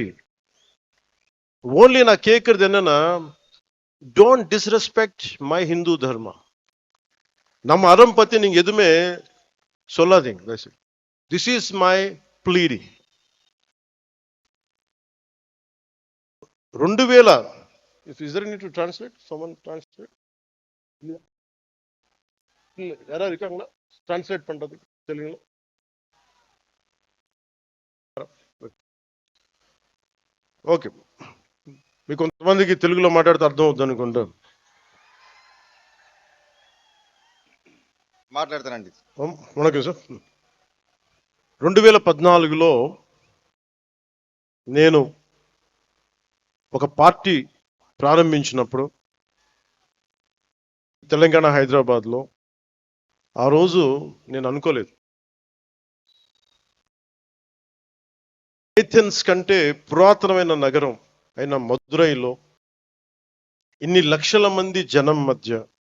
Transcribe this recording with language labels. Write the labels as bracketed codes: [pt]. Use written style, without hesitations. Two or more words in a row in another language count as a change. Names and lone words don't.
[ta] Only na கேக்குறது என்னன்னா, [en] don't disrespect my Hindu dharma. [ta] நம்ம அறம் பத்தி நீங்க எதுவுமே சொல்லாதீங்க. [en] This is my pleading. 2000, is there need to translate? Someone translate? [ta] இல்ல யாரா இருக்காங்களா translate பண்றது தெரியுங்களா? [te] ఓకే, మీకు కొంతమందికి తెలుగులో మాట్లాడితే అర్థం అవుతుంది అనుకుంటా. మాట్లాడతానండి. వణకం సార్. 2014లో నేను ఒక పార్టీ ప్రారంభించినప్పుడు తెలంగాణ హైదరాబాద్లో, ఆ రోజు నేను అనుకోలేదు ఏథెన్స్ కంటే పురాతనమైన నగరం అయిన మదురైలో ఇన్ని లక్షల మంది జనం మధ్య,